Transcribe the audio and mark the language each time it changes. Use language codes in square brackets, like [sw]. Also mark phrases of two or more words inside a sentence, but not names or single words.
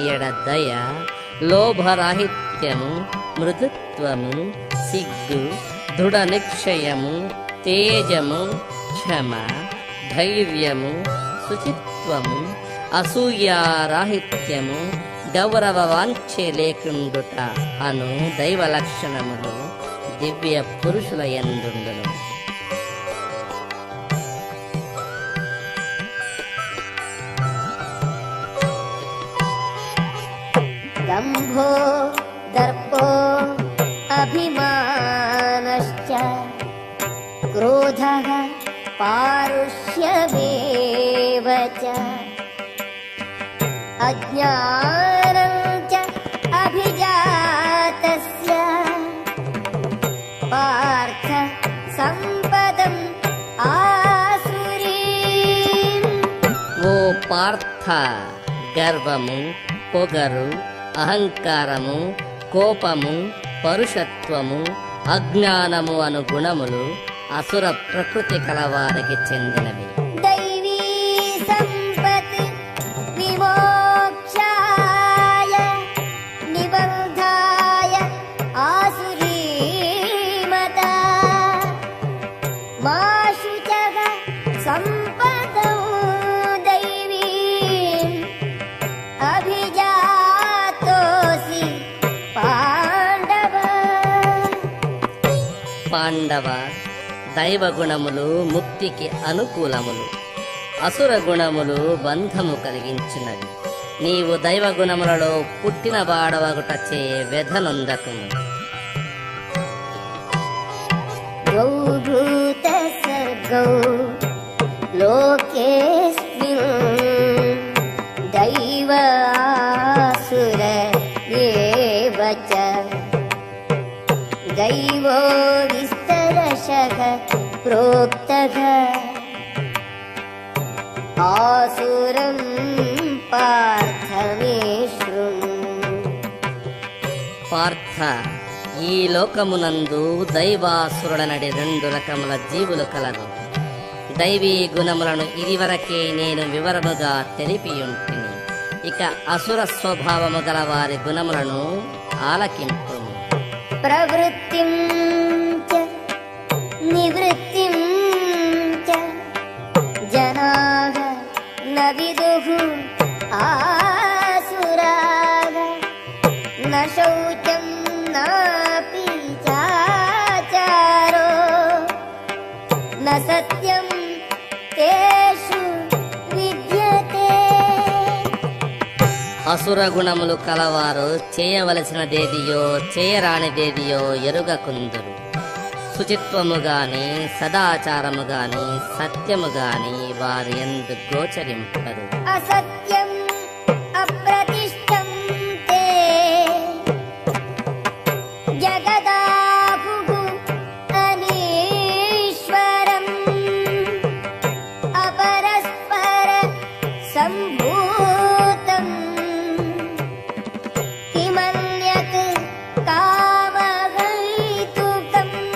[te] ఎడ దయ, లోభరాహిత్యము, మృదుత్వము, సిగ్గు, దృఢ నిశ్చయము, తేజము, క్షమ, ధైర్యము, శుచిత్వము, అసూయారాహిత్యము, గౌరవ వాంఛే లేకుండుట అను దైవ లక్షణములు దివ్య పురుషుల యందుండును. [sa] दम्भो दर्पो अभिमानश्च क्रोधः पारुष्यमेव च अज्ञानं च अभिजातस्य पार्थ सम्पदम् आसुरीम्। [te] ఓ పార్థ, గర్వము, పొగరు, అహంకారము, కోపము, పరుషత్వము, అజ్ఞానము అను గుణములు అసుర ప్రకృతి కలవారికి చెందినవి. [sa] दैवी सम्पत्ति विमोक्षाय निबन्धाय आसुरीमता मा शुचः सम्पदौ दैवीम् अभिजातोऽसि पाण्डव। [te] పాండవ, దైవ గుణములు ముక్తికి అనుకూలములు, అసుర గుణములు బంధము కలిగించినవి. నీవు దైవ గుణములలో పుట్టిన వాడవగుటచే వ్యధనొందకుము. [sa] द्वौ भूतसर्गौ लोकेऽस्मिन् दैव आसुर एव च दैवो विस्तरशः प्रोक्तः आसुरं पार्थ मे शृणु। [te] పార్థ, ఈ లోకమునందు దైవాసురుడనడి రెండు రకముల జీవులు కలరు. దైవీ గుణములను ఇదివరకే నేను వివరముగా తెలిపియుంటిని. ఇక అసుర స్వభావము గల వారి గుణములను ఆలకింపు. [sa] प्रवृत्तिं च निवृत्तिं च जनाः न विदुः आसुराः न शौचं नापि चाचारो न सत्यं तेषु विद्यते। [te] అసుర గుణములు కలవారు చేయవలసినదేదియో చేయరానిదేదియో ఎరుగకుందురు. శుచిత్వము గాని సదాచారము గాని సత్యము గాని వారి యందు గోచరింపదు. [sa] అసత్యం అప్రతిష్టం తే జగదాహుః అనీశ్వరం అపరస్పర సంభూతం కిమన్యత్ కామహైతుకం.